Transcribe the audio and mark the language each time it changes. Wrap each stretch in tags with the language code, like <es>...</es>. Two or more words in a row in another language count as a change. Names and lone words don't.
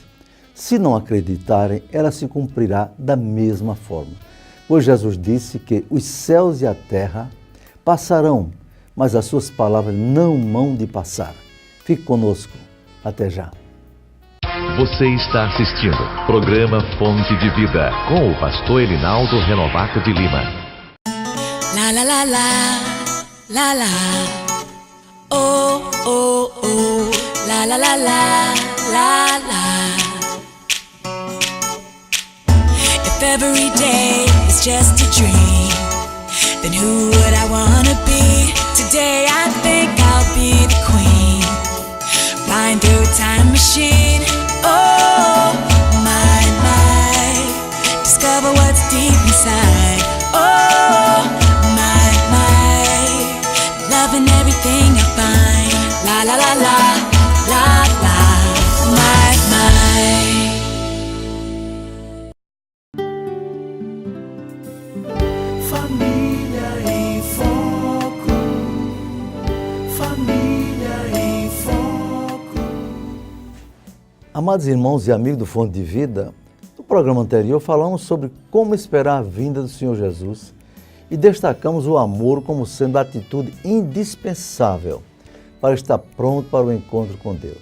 <pt>Se não acreditarem, ela se cumprirá da mesma forma. Pois Jesus disse que os céus e a terra passarão, mas as suas palavras não hão de passar. Fique conosco. Até já. Você está assistindo programa Fonte de Vida com o pastor Elinaldo Renovato de Lima. La la la la, la la, oh oh oh, la la la la, la la.</pt> <en>If every day is just a dream, then who would I wanna be? Today I think I'll be the queen, flying through a time machine. Oh my, my, discover what's deep inside. Oh my, my, loving everything I find. La la la la, la la, my, my.</en> <pt>Família em Foco. Família em Foco. Amados irmãos e amigos do Fonte de Vida, no programa anterior falamos sobre como esperar a vinda do Senhor Jesus e destacamos o amor como sendo a atitude indispensável para estar pronto para o encontro com Deus.</pt>